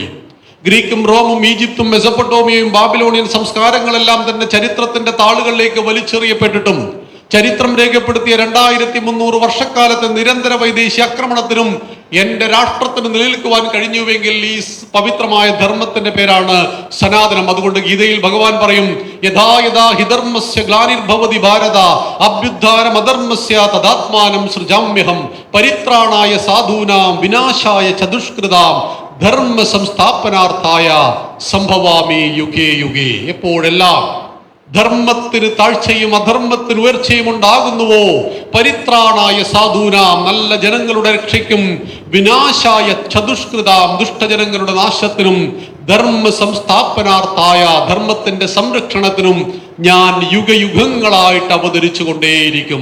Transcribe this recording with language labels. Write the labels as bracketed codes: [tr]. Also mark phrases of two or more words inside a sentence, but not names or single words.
[ml] ഗ്രീക്കും റോമും ഈജിപ്തും മെസപ്പൊട്ടോമിയയും ബാബിലോണിയൻ സംസ്കാരങ്ങളെല്ലാം തന്നെ ചരിത്രത്തിന്റെ താളുകളിലേക്ക് വലിച്ചെറിയപ്പെട്ടിട്ടും ചരിത്രം രേഖപ്പെടുത്തിയ 2300 വർഷക്കാലത്തെ നിരന്തര വൈദേശിക ആക്രമണത്തിനും എന്റെ രാഷ്ട്രത്തിന് നിലനിൽക്കുവാൻ കഴിഞ്ഞുവെങ്കിൽ ഈ പവിത്രമായ ധർമ്മത്തിന്റെ പേരാണ് സനാതനം. അതുകൊണ്ട് ഗീതയിൽ ഭഗവാൻ പറയും, [sa] यथा यथा हिधर्मस्य ग्लानिर्भवति भारत अभ्युद्धानम् अधर्मस्य तदात्मानं सृजाम्यहं परित्राणाय साधूनां विनाशाय चतुष्कृतां धर्म संस्थापनार्थाय सम्भवामि युगे युगे. [ml] എപ്പോഴെല്ലാം ധർമ്മത്തിന് താഴ്ചയും അധർമ്മത്തിന് ഉയർച്ചയും ഉണ്ടാകുന്നുവോ, [sa] परित्राणाय साधूनां [ml] നല്ല ജനങ്ങളുടെ രക്ഷയ്ക്കും [sa] विनाशाय चतुष्कृतां [ml] ദുഷ്ടജനങ്ങളുടെ നാശത്തിനും [sa] धर्म संस्थापनार्थाय [ml] ധർമ്മത്തിന്റെ സംരക്ഷണത്തിനും ഞാൻ യുഗയുഗങ്ങളായിട്ട് അവതരിച്ചു കൊണ്ടേയിരിക്കും.